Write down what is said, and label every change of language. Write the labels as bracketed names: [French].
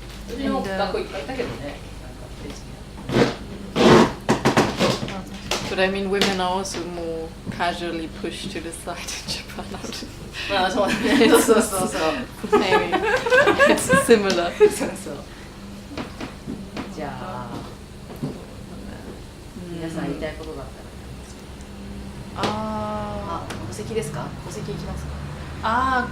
[Japanese] うちの学校いっぱいいたけどねなんか別に [English] But I mean, women are also more casually pushed to the side in Japan. [Japanese] まあそうねそうそうそうそう [English] Maybe it's similar. [Japanese] そうそうじゃあ皆さん言いたいことがあったらあ戸籍ですか戸籍いきますか